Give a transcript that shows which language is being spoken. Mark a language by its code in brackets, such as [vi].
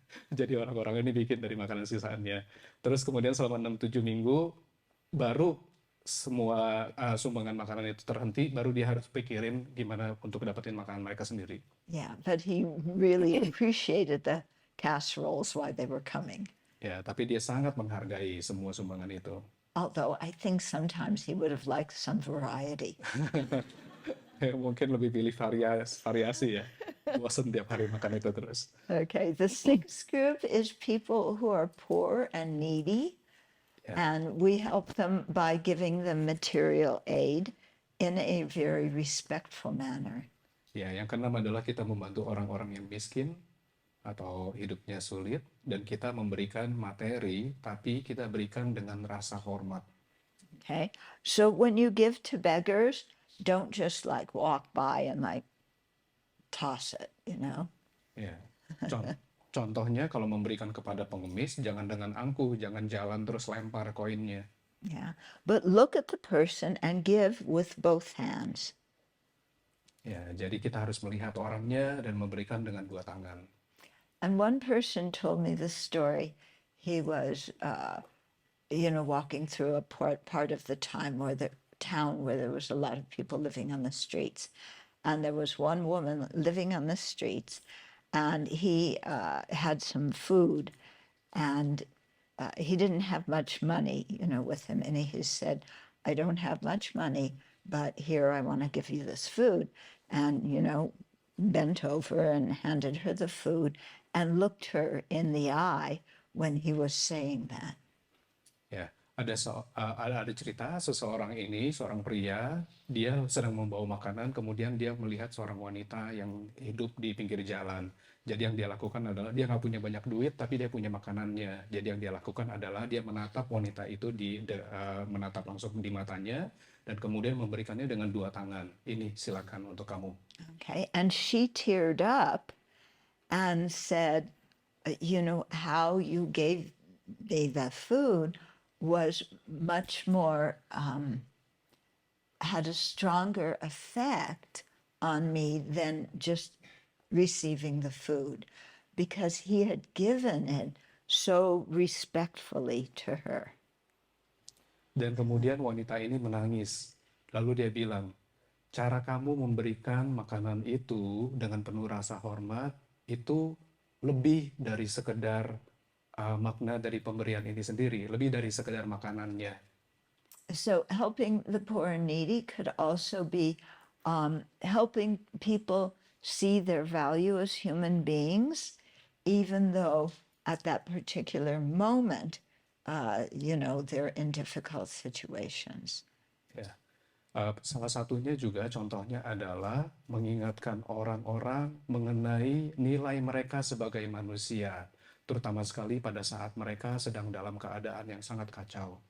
[id] Jadi orang-orang ini bikin dari makanan sisaannya. Terus kemudian selama 6-7 minggu, baru semua sumbangan makanan itu terhenti, baru dia harus pikirin gimana untuk dapetin makanan mereka sendiri. [en] Yeah, but he really appreciated the casseroles while they were coming. [id] Ya, tapi dia sangat menghargai semua sumbangan itu. [en] Although I think sometimes he would have liked some variety. [id] Mungkin lebih pilih variasi ya. bosan tiap hari makan itu terus. [en] Okay, the sixth group is people who are poor and needy, [id] Ya, [en] and we help them by giving them material aid in a very respectful manner. [id] ya, yang keenam adalah kita membantu orang-orang yang miskin atau hidupnya sulit, dan kita memberikan materi, tapi kita berikan dengan rasa hormat. [en] Okay, so when you give to beggars, don't just like walk by and like toss it, you know. [id] Ya, contohnya kalau memberikan kepada pengemis, jangan dengan angkuh, jangan jalan terus lempar koinnya. [en] Yeah, but look at the person and give with both hands. [id] Ya, jadi kita harus melihat orangnya dan memberikan dengan dua tangan. [en] And one person told me this story. He was, walking through a part of the town where there was a lot of people living on the streets. And there was one woman living on the streets, and he had some food, and he didn't have much money, with him. And he said, I don't have much money, but here I want to give you this food. And, bent over and handed her the food and looked her in the eye when he was saying that. [id] Ya, ada cerita seseorang ini, seorang pria, dia sedang membawa makanan, kemudian dia melihat seorang wanita yang hidup di pinggir jalan. Jadi yang dia lakukan adalah dia nggak punya banyak duit, tapi dia punya makanannya. Jadi yang dia lakukan adalah dia menatap wanita itu menatap langsung di matanya, dan kemudian memberikannya dengan dua tangan. Ini silakan untuk kamu. [en] Okay, and she teared up and said, how you gave me the food was much more, had a stronger effect on me than just receiving the food, because he had given it so respectfully to her. [id] Dan kemudian wanita ini menangis. Lalu dia bilang, cara kamu memberikan makanan itu dengan penuh rasa hormat, itu lebih dari sekedar makna dari pemberian ini sendiri, lebih dari sekedar makanannya. [en] So helping the poor and needy could also be helping people see their value as human beings, even though at that particular moment, they're in difficult situations. [id] Ya. Salah satunya juga contohnya adalah mengingatkan orang-orang mengenai nilai mereka sebagai manusia, terutama sekali pada saat mereka sedang dalam keadaan yang sangat kacau.